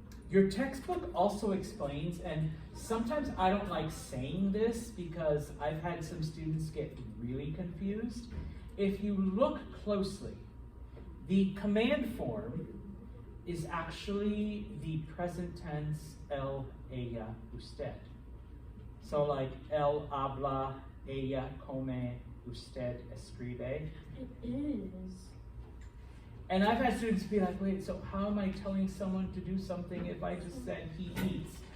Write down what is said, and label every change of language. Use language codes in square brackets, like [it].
[en] Your textbook also explains, and sometimes I don't like saying this because I've had some students get really confused. If you look closely, the command form is actually the present tense [es] él, ella, usted. So like él habla, ella come, usted escribe. [en] It is. And I've had students be like, wait, so how am I telling someone to do something if I just said he eats?